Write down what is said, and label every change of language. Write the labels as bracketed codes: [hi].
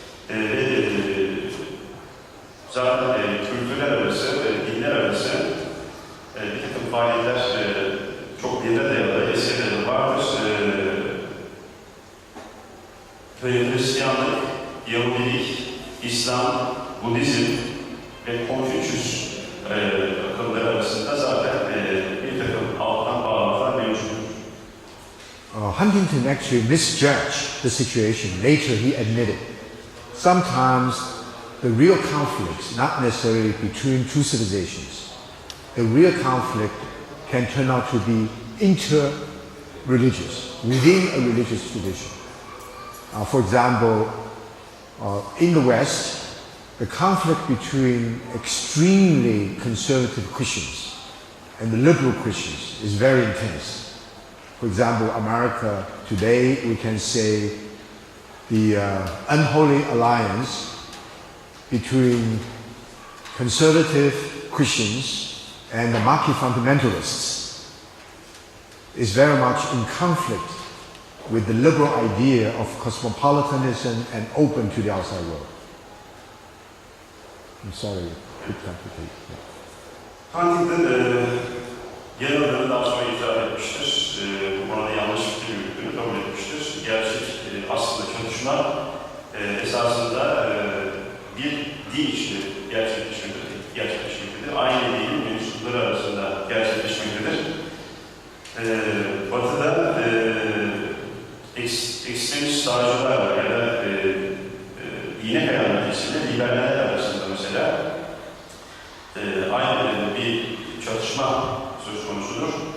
[tr] Ve zaten kültürler arası, dinler arası bir takım faaliyetler çok yerine dayalı, eserleri vardır. Hristiyanlık, Yahudilik, İslam, Budizm ve Konfüçyüs akımları arasında zaten bir takım alttan bağlantılar [en] Huntington actually misjudged the situation. Later he admitted. Sometimes the real conflicts, not necessarily between two civilizations, the real conflict can turn out to be inter-religious, within a religious tradition. For example, in the West, the conflict between extremely conservative Christians and the liberal Christians is very intense. For example, America today, we can say the unholy alliance between conservative Christians and the Marxist fundamentalists is very much in conflict with the liberal idea of cosmopolitanism and open to the outside world. I'm sorry, a bit complicated. [tr] Huntington genel olarak daha sonra itiraf etmiştir. Bu konuda yanlış fikir yürüttüğünü kabul etmiştir. Gerçek aslında çatışma esasında bir din içinde gerçekleşmektedir. Aynı dinin mensupları arasında gerçekleşmektedir. Batı'da ekstremist sağcılar var ya da dine kayan kesimle liberaller arasında mesela aynı bir çatışma söz konusudur.